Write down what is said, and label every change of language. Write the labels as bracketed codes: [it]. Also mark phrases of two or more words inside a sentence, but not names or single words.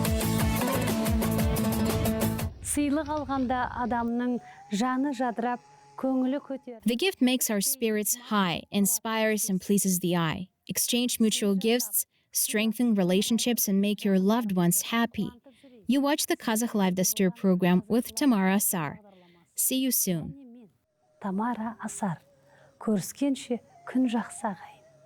[kk] Сыйлық алғанда адамның жаны жадырап, көңілі көтер. [en] The gift makes our spirits high, inspires and pleases the eye. Exchange mutual gifts, strengthen relationships, and make your loved ones happy. You watch the Kazakh Live Dastur program with Tamara Asar. See you soon. [kk] Тамара Асар. Көріскенше күн жақсы ағайын.